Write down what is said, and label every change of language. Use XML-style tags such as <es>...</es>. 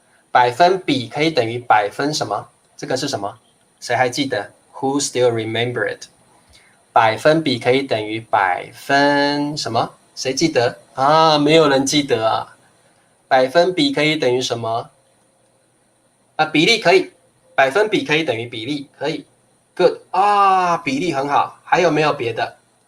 <zh>百分比可以等于百分什么？这个是什么？谁还记得 ？</zh> <en>Who still remember it？</en> <zh>百分比可以等于百分什么？谁记得啊？没有人记得啊。百分比可以等于什么？比例可以，百分比可以等于比例，可以。Good 啊，比例很好。还有没有别的？</zh>